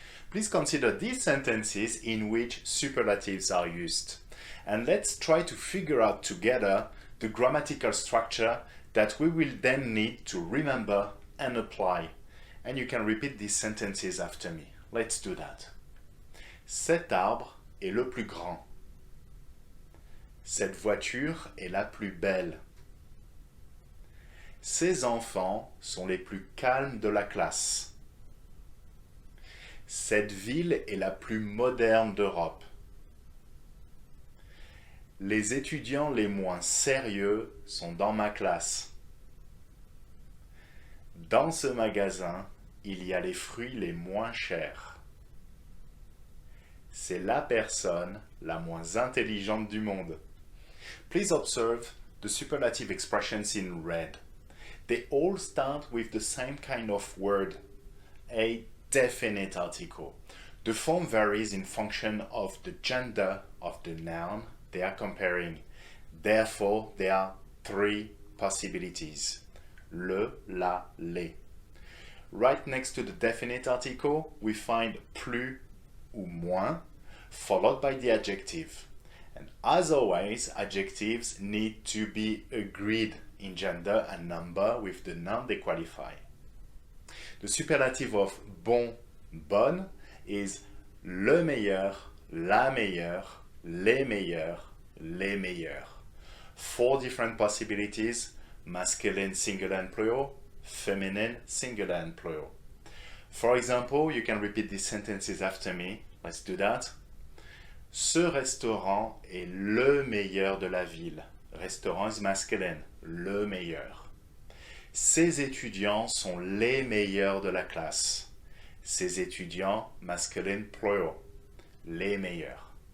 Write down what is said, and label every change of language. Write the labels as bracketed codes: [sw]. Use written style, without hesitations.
[en] Please consider these sentences in which superlatives are used. And let's try to figure out together the grammatical structure that we will then need to remember and apply. And you can repeat these sentences after me. Let's do that. [fr] Cet arbre est le plus grand. Cette voiture est la plus belle. Ces enfants sont les plus calmes de la classe. Cette ville est la plus moderne d'Europe. Les étudiants les moins sérieux sont dans ma classe. Dans ce magasin, il y a les fruits les moins chers. C'est la personne la moins intelligente du monde. [en] Please observe the superlative expressions in red. They all start with the same kind of word, a definite article. The form varies in function of the gender of the noun they are comparing. Therefore, there are three possibilities. [fr] Le, la, les. [en] Right next to the definite article, we find [fr] plus ou moins, [en] followed by the adjective. And as always, adjectives need to be agreed in gender and number with the noun they qualify. The superlative of [fr] bon, bonne [en] is [fr] le meilleur, la meilleure, les meilleurs, les meilleurs. [en] Four different possibilities, masculine singular and plural, feminine singular and plural. For example, you can repeat these sentences after me. Let's do that. [fr] Ce restaurant est le meilleur de la ville. [en] Restaurant is masculine, [fr] le meilleur. Ces étudiants sont les meilleurs de la classe. Ces étudiants, [en] masculine plural, [fr] les meilleurs.